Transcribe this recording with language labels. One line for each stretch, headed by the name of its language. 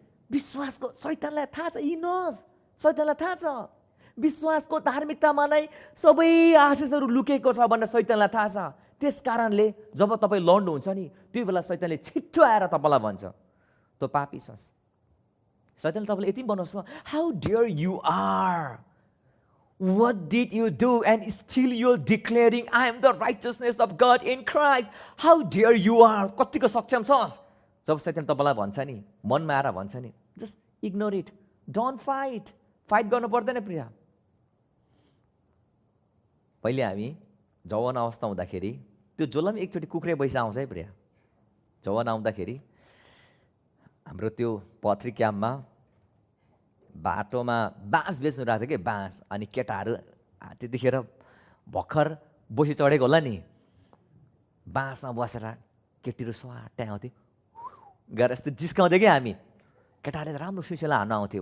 Nepali: विश्वासको शैतानलाई थाहा छ,
English: he knows,
Nepali: शैतानलाई थाहा छ विश्वासको धार्मिकतामा नै सबै आशिषहरू लुकेको छ भनेर शैतानलाई थाहा छ। त्यस कारणले जब तपाईँ लड्नुहुन्छ नि त्यो बेला शैतानले छिट्टो आएर तपाईँलाई भन्छ तँ पापी छस्। शैतानले तपाईँले यति भन्नुहोस् न,
English: How dare you are, what did you do and still you're declaring I am the righteousness of God in Christ, how dare you are।
Nepali: कतिको सक्षम छस्। जब शैतान तपाईँलाई भन्छ नि, मनमा आएर भन्छ नि,
English: Just ignore it, don't fight.
Nepali: Fight गर्नु पर्दैन प्रिय। पहिले हामी जवान अवस्था हुँदाखेरि त्यो जसलाई एकचोटि कुखुरे पैसा आउँछ है प्रिय। जवान आउँदाखेरि हाम्रो त्यो पथरी क्याम्पमा बाटोमा बाँस बेच्नु राख्थ्यो कि बाँस, अनि केटाहरू त्यतिखेर भर्खर बोसी चढेको होला नि, बाँसमा बसेर केटीहरू स्वाट्टै आउँथे गएर यस्तो जिस्काउँथ्यो कि हामी केटाहरूले राम्रो सुसेला हान्नु आउँथ्यो।